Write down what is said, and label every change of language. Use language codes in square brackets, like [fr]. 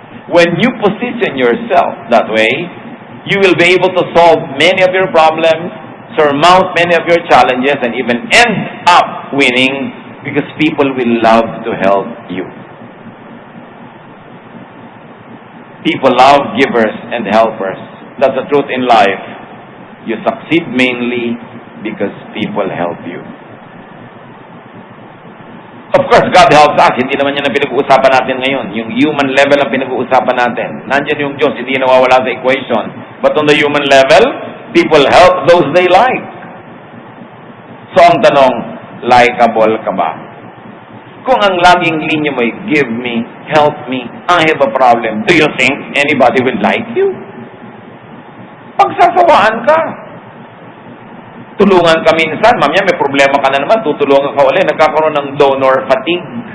[en] When you position yourself that way, you will be able to solve many of your problems, surmount many of your challenges, and even end up winning because people will love to help you. People love givers and helpers. That's the truth in life. You succeed mainly because people help you. Of course, God helps us. [tl] Hindi naman yan ang pinag-uusapan natin ngayon. Yung human level ang pinag-uusapan natin. Nandiyan yung Diyos, hindi nawawala sa equation. [en] But on the human level, people help those they like. [tl] So ang tanong, likable ka ba? Kung ang laging linya mo ay, [en] give me, help me, I have a problem, do you think anybody will like you? [tl] Pagsasawaan ka. Tulungan ka minsan, mamaya may problema ka na naman, tutulungan ka ulit, nagkakaroon ng donor fatigue.